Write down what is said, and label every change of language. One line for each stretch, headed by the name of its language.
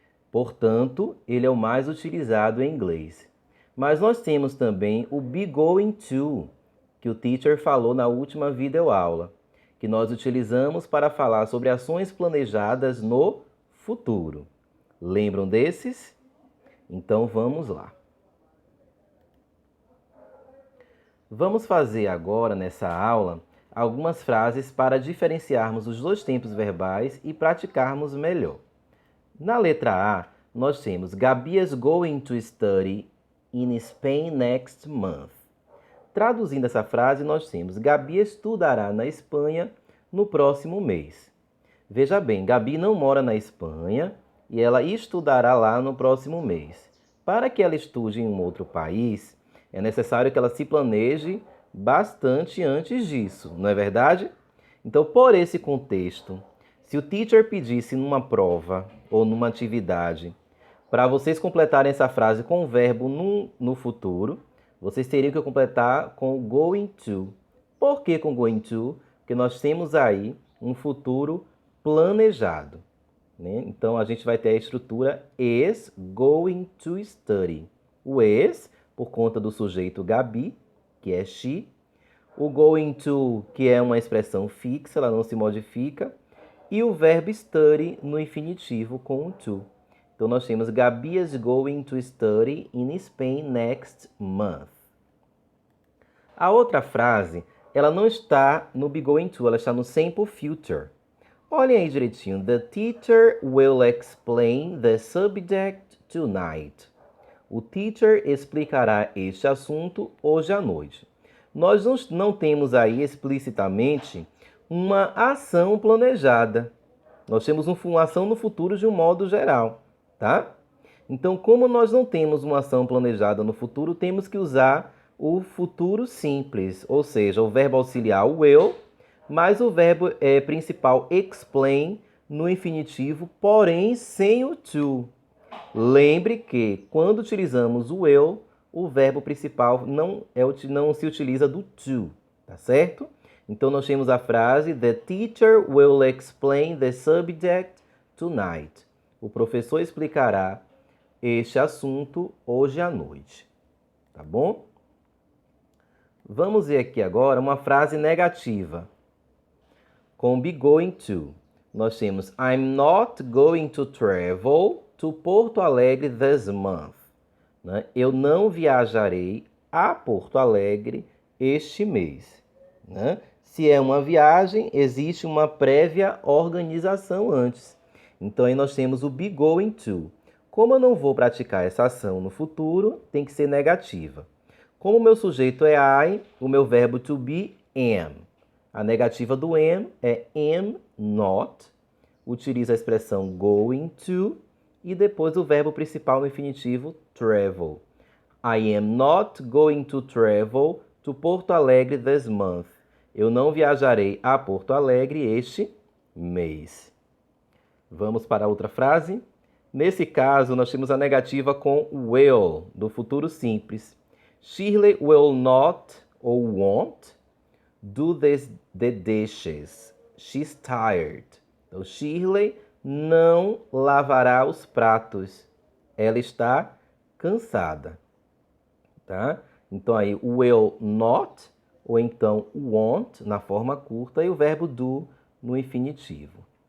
Portuguese: Portanto, ele é o mais utilizado em inglês. Mas nós temos também o be going to, que o teacher falou na última videoaula, que nós utilizamos para falar sobre ações planejadas no futuro. Lembram desses? Então vamos lá. Vamos fazer agora, nessa aula, algumas frases para diferenciarmos os dois tempos verbais e praticarmos melhor. Na letra A, nós temos
English: Gabi is going to study in Spain next month.
Portuguese: Traduzindo essa frase, nós temos Gabi estudará na Espanha no próximo mês. Veja bem, Gabi não mora na Espanha e ela estudará lá no próximo mês. Para que ela estude em um outro país, é necessário que ela se planeje bastante antes disso, não é verdade? Então, por esse contexto, se o teacher pedisse numa prova ou numa atividade para vocês completarem essa frase com o verbo no futuro, vocês teriam que completar com going to. Por que com going to? Porque nós temos aí um futuro planejado, né? Então, a gente vai ter a estrutura
English: is going to study.
Portuguese: O is, por conta do sujeito Gabi, que é she. O going to, que é uma expressão fixa, ela não se modifica. E o verbo study no infinitivo com o to. Então, nós temos
English: Gabi is going to study in Spain next month.
Portuguese: A outra frase, ela não está no be going to, ela está no simple future. Olhem aí direitinho.
English: The teacher will explain the subject tonight.
Portuguese: O teacher explicará este assunto hoje à noite. Nós não temos aí explicitamente uma ação planejada. Nós temos uma ação no futuro de um modo geral, tá? Então, como nós não temos uma ação planejada no futuro, temos que usar o futuro simples, ou seja, o verbo auxiliar will, mais o verbo principal explain no infinitivo, porém sem o to. Lembre que, quando utilizamos o will, o verbo principal não se utiliza do to, tá certo? Então, nós temos a frase
English: The teacher will explain the subject tonight.
Portuguese: O professor explicará este assunto hoje à noite, tá bom? Vamos ver aqui agora uma frase negativa com be going to. Nós temos
English: I'm not going to travel to Porto Alegre this month.
Portuguese: Né? Eu não viajarei a Porto Alegre este mês. Né? Se é uma viagem, existe uma prévia organização antes. Então, aí nós temos o be going to. Como eu não vou praticar essa ação no futuro, tem que ser negativa. Como o meu sujeito é I, o meu verbo to be am. A negativa do am é am not. Utiliza a expressão going to e depois o verbo principal no infinitivo travel.
English: I am not going to travel to Porto Alegre this month.
Portuguese: Eu não viajarei a Porto Alegre este mês. Vamos para outra frase? Nesse caso, nós temos a negativa com will, do futuro simples.
English: Shirley will not or won't do the dishes. She's tired.
Portuguese: Então, Shirley não lavará os pratos. Ela está cansada. Tá? Então, aí, will not, ou então won't, na forma curta, e o verbo do no infinitivo.